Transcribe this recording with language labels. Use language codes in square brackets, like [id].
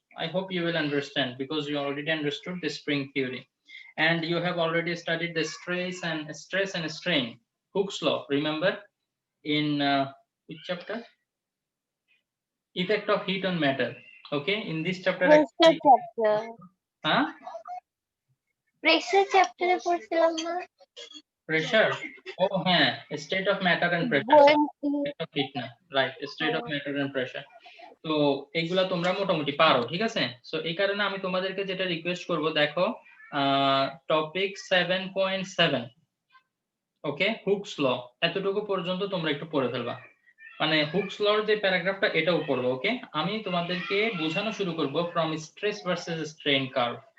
[en] I hope you will understand because you already understood the spring theory, and you have already studied the stress and strain, Hooke's law, remember, in which chapter? Effect of heat on matter. Okay, in this chapter Pressure actually, chapter. huh? Pressure chapter [bn] এ পড়ছিলাম না? [en] Pressure. Oh, হ্যাঁ, state of matter and pressure. Buoyancy. State of heat না, right, state of matter and pressure. [bn] তো এইগুলা তোমরা মোটামুটি পারো, ঠিক আছে? সো এই কারণে আমি তোমাদেরকে যেটা রিকোয়েস্ট করব, দেখো টপিক 7.7, ওকে, হুকস ল, এতটুকু পর্যন্ত তোমরা একটু পড়ে ফেলবা। মানে হুকস লর যে প্যারাগ্রাফটা এটাও পড়বো। ওকে, আমি তোমাদেরকে বোঝানো শুরু করব from stress versus strain curve.